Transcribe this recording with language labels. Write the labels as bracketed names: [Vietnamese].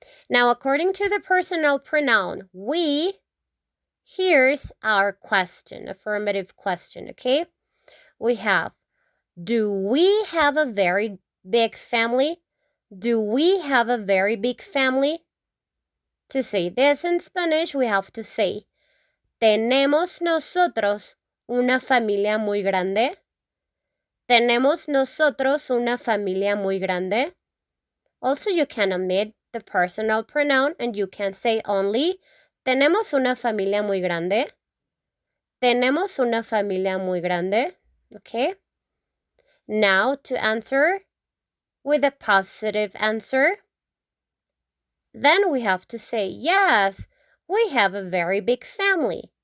[English] Now, according to the personal pronoun we, here's our question, affirmative question, okay? We have, do we have a very big family? Do we have a very big family? To say this in Spanish, we have to say, [Spanish] ¿tenemos nosotros una familia muy grande? ¿Tenemos nosotros una familia muy grande? [English] Also, you can omit the personal pronoun and you can say only, [Spanish] ¿tenemos una familia muy grande? ¿Tenemos una familia muy grande? [English] Okay. Now, to answer with a positive answer, then we have to say, yes, we have a very big family.